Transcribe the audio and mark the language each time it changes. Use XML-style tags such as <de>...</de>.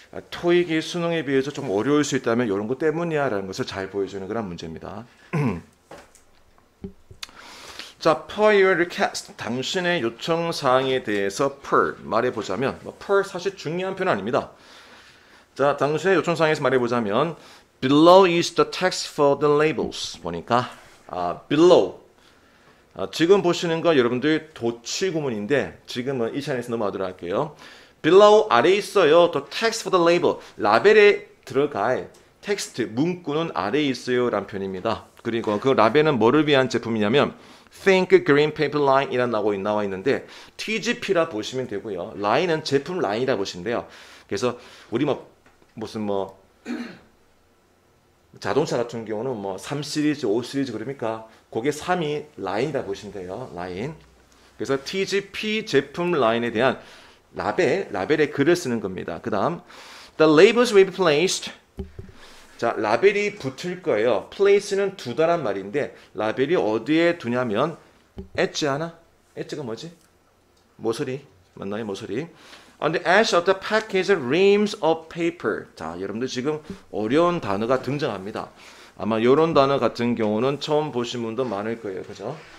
<ko>토익이 수능에 비해서 좀 어려울 수 있다면 이런 것 때문이야 라는 것을 잘 보여주는 그런 문제입니다.</ko> <en>자, per your request.</en> <ko>당신의 요청 사항에 대해서 per 말해보자면 per 사실 중요한 표현 아닙니다. 자, 당신의 요청 사항에서 말해보자면</ko> <en>Below is the text for the labels.</en> <ko>보니까 below. 지금 보시는 거 여러분들 도치 구문인데 지금은 이 차례에서 넘어가도록 할게요. Below 아래에 있어요.</ko> <en>The text for the label.</en> <ko>라벨에 들어갈 텍스트 문구는 아래에 있어요 라는 표현입니다. 그리고 그 라벨은 뭐를 위한 제품이냐면 Think Green Paper Line이란 나와 있는데 TGP라 보시면 되고요. 라인은 제품 라인이라 보시면 돼요. 그래서 우리 무슨 자동차 같은 경우는 3 시리즈, 5 시리즈 그러니까 그게 3이 라인이라 보시면 돼요. 라인. 그래서 TGP 제품 라인에 대한 라벨에 글을 쓰는 겁니다. 그 다음</ko> <en>The labels will be placed.</en> <ko>자, 라벨이 붙을 거예요. place는 두다란 말인데 라벨이 어디에 두냐면 엣지 하나? 엣지가 뭐지? 모서리. 맞나요? 모서리.</ko> <en>On the edge of the package reams of paper.</en> <ko>자, 여러분들 지금 어려운 단어가 등장합니다. 아마 이런 단어 같은 경우는 처음 보신 분도 많을 거예요. 그죠?</ko>